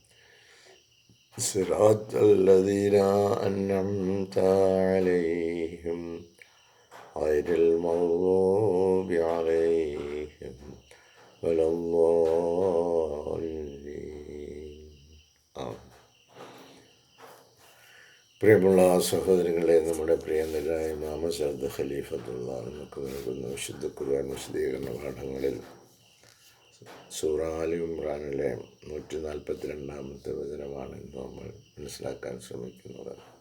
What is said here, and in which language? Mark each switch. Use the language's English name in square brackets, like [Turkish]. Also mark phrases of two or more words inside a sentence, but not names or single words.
[Arabic] صراط الذين أنعمت عليهم غير المغضوب عليهم ولا الضالين. [Malayalam] പ്രിയമുള്ള സഹോദരങ്ങളെ, നമ്മുടെ പ്രിയങ്കരായ ഇമാം സഅദ് ഖലീഫത്തുള്ള നമുക്ക് നൽകുന്ന വിശുദ്ധ ഖുർആൻ വിശദീകരണ പാഠങ്ങളിൽ സൂറ ആലി ഇംറാനിലെ 142-ാമത്തെ വചനമാണ് നമ്മൾ മനസ്സിലാക്കാൻ ശ്രമിക്കുന്നത്.